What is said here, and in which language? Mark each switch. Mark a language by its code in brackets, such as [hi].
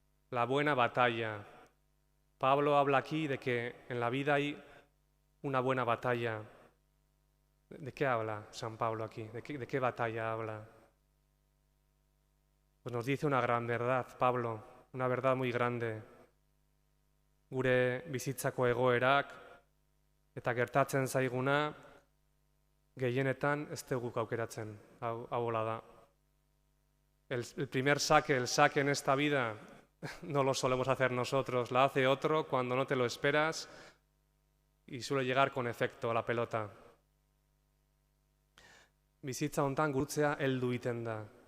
[es] La buena batalla. Pablo habla aquí de que en la vida hay una buena batalla. ¿De qué habla San Pablo aquí? ¿De qué batalla habla? Pues nos dice una gran verdad, Pablo, una verdad muy grande. [eu] Gure bizitzako egoerak eta gertatzen zaiguna gehienetan ez dugu aukeratzen, hau hola da. [es] El primer saque, el saque en esta vida, no lo solemos hacer nosotros, la hace otro cuando no te lo esperas y suele llegar con efecto a la pelota. [eu] Bizitza hontan gurutzea heldu iten da.